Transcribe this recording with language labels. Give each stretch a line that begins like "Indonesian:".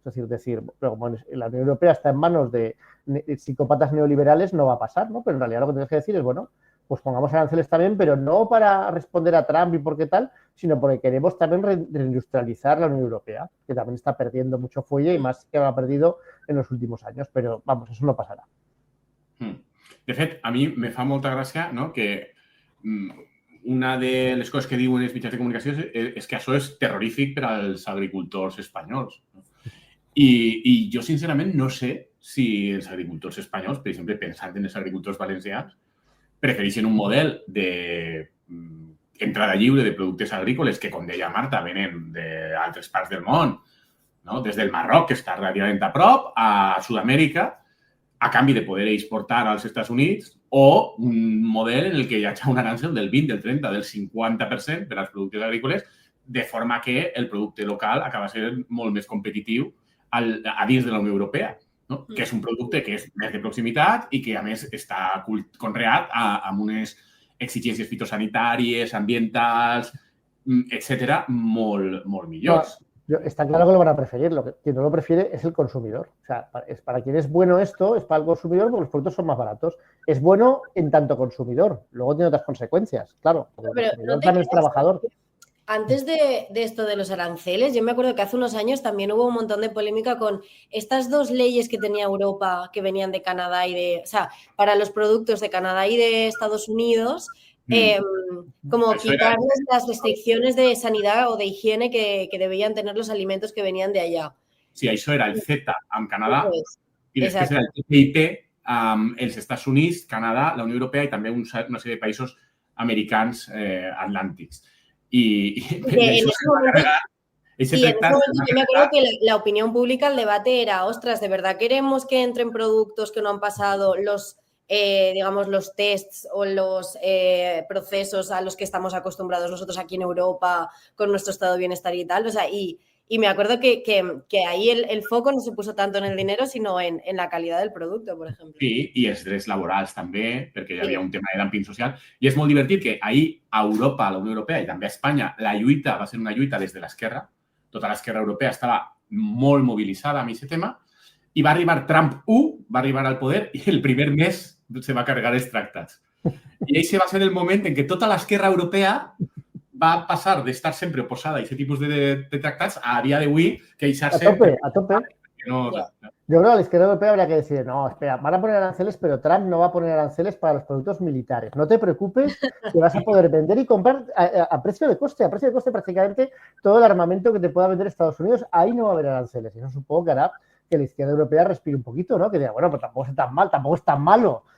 Spanish: Es decir, pero como la Unión Europea está en manos de psicópatas neoliberales, no va a pasar, ¿no? Pero en realidad lo que tienes que decir es, bueno, pues pongamos aranceles también, pero no para responder a Trump y por qué tal, sino porque queremos también reindustrializar la Unión Europea, que también está perdiendo mucho fuelle y más que lo ha perdido en los últimos años. Pero, vamos, eso no pasará.
Catalan: De fet, a mi me fa molta gràcia, no?, que una de les coses que diuen els mitjans de comunicació és que això és terrorífic per als agricultors espanyols. I jo, sincerament, no sé si els agricultors espanyols, per exemple, pensant en els agricultors valencians, prefereixen un model d'entrada lliure de productes agrícoles que, com deia Marta, venen d'altres parts del món, no? Des del Marroc, que està relativament a prop, a Sud-amèrica, a canvi de poder exportar als Estats Units, o un model en el que hi ha un arancel del 20, del 30, del 50% per als productes agrícoles, de forma que el producte local acaba sent molt més competitiu a dins de la Unió Europea, no? Que és un producte que és més de proximitat i que, a més, està conreat amb unes exigències fitosanitàries, ambientals, etcètera, molt millors.
Spanish: Está claro que lo van a preferir. Quien no lo prefiere es el consumidor. O sea, para quien es bueno esto, es para el consumidor porque los productos son más baratos. Es bueno en tanto consumidor. Luego tiene otras consecuencias, claro. Porque el consumidor también es trabajador. Antes de esto de los aranceles, yo me acuerdo que hace unos años también hubo un montón de polémica con estas dos leyes que tenía Europa que venían de Canadá o sea, para los productos de Canadá y de Estados Unidos, como quitarles las restricciones de sanidad o de higiene que debían tener los alimentos que venían de allá.
Catalan: Sí, això era el CETA amb Canadà
Spanish: Pues,
Catalan: i després era el TTIP els Estats Units, Canadà, la Unió Europea i també una sèrie de països americans atlàntics.
Spanish: Y en ese momento yo me acuerdo que la opinión pública, el debate era, ostras, ¿de verdad queremos que entren productos que no han pasado los, digamos, los tests o los procesos a los que estamos acostumbrados nosotros aquí en Europa con nuestro estado de bienestar y tal? O sea, y me acuerdo que ahí el foco no se puso tanto en el dinero, sino en la calidad del producte, per exemple.
Catalan: Sí, i els drets laborals també, perquè hi havia un tema de dumping social. I és molt divertit que ahir a Europa, a la Unió Europea i també a Espanya, la lluita va ser una lluita des de l'esquerra. Tota l'esquerra europea estava molt mobilitzada amb aquest tema i va arribar Trump 1, va arribar al poder i el primer mes se va carregar els tractats. I aquest va ser el moment en què tota l'esquerra europea va passar d'estar sempre oposada a aquest tipus de tractats a dia d'avui queixar-se... A tope.
Spanish: No, yo creo que a la izquierda europea habría que decir, no, espera, van a poner aranceles, pero Trump no va a poner aranceles para los productos militares. No te preocupes, que vas a poder vender y comprar a precio de coste prácticamente todo el armamento que te pueda vender Estados Unidos. Ahí no va a haber aranceles. Y eso supongo que hará que la izquierda europea respire un poquito, ¿no? Que diga, bueno, pues tampoco es tan mal, tampoco es tan malo.